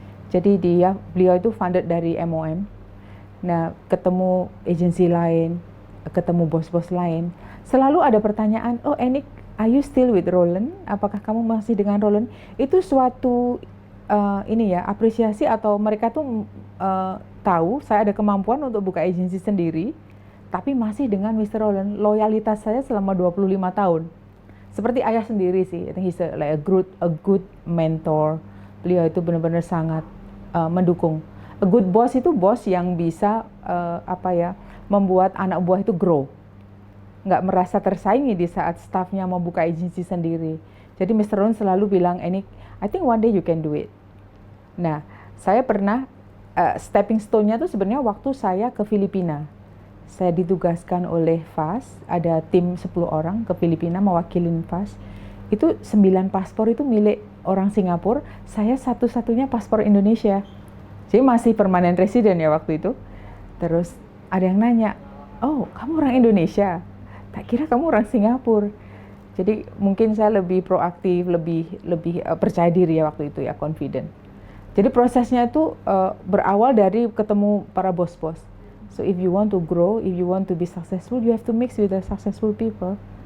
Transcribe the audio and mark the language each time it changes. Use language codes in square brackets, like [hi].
[id] Jadi beliau itu funded dari MOM. Nah, ketemu agensi lain, ketemu bos-bos lain, selalu ada pertanyaan, oh Enik, [en] are you still with Roland? [id] Apakah kamu masih dengan Roland? Itu suatu apresiasi, atau mereka tuh tahu saya ada kemampuan untuk buka agensi sendiri, tapi masih dengan Mr. Roland. Loyalitas saya selama 25 tahun. Seperti ayah sendiri sih. [en] I think he's like a good mentor. [id] Beliau itu benar-benar sangat mendukung. [en] A good boss [id] itu bos yang bisa membuat anak buah itu grow. Nggak merasa tersaingi di saat staffnya mau buka agensi sendiri. Jadi Mr. [en] Roland [id] selalu bilang, [en] Enik, I think one day you can do it. [id] Nah, saya pernah stepping stone-nya tuh sebenarnya waktu saya ke Filipina. Saya ditugaskan oleh FAS, ada tim 10 orang ke Filipina mewakilin FAS. Itu 9 paspor itu milik orang Singapura, saya satu-satunya paspor Indonesia. Jadi masih permanent resident ya waktu itu. Terus ada yang nanya, oh kamu orang Indonesia? Tak kira kamu orang Singapura. Jadi mungkin saya lebih proaktif, lebih percaya diri ya waktu itu ya, confident. Jadi prosesnya itu berawal dari ketemu para bos-bos. [en] So if you want to grow, if you want to be successful, you have to mix with the successful people.